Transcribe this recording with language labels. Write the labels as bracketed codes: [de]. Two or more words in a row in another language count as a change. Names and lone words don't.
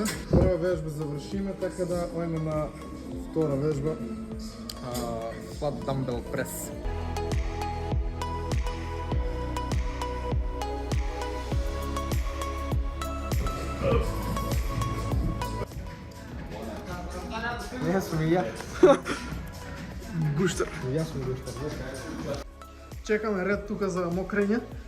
[mk] Прва вежба завршиме, така да ојме на втора вежба. [en] Flat dumbbell press. [mk] Не сум и ја. Гуштер. Јас сум гуштер. Чекаме ред тука за мокрење.